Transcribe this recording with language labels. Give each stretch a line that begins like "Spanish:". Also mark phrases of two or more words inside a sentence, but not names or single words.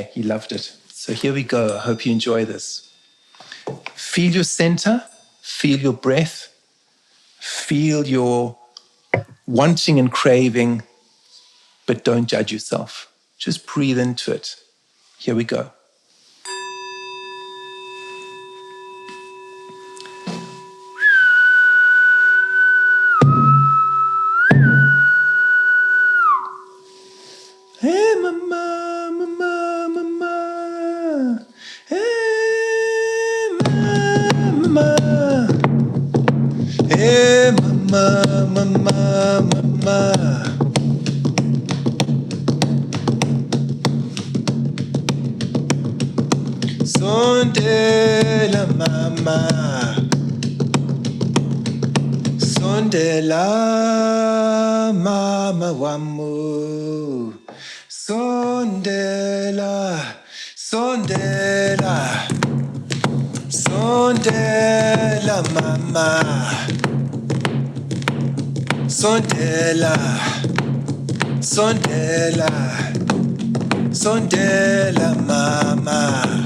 English: He loved it. So here we go. I hope you enjoy this. Feel your center. Feel your breath. Feel your wanting and craving. But don't judge yourself. Just breathe into it. Here we go. Hey mama, mama, mama. Hey mama. Hey mama, mama, mama.
Zulu: Sondela mama, sondela mama wamu, sondela, sondela, sondela mama, sondela, sondela, sondela mama.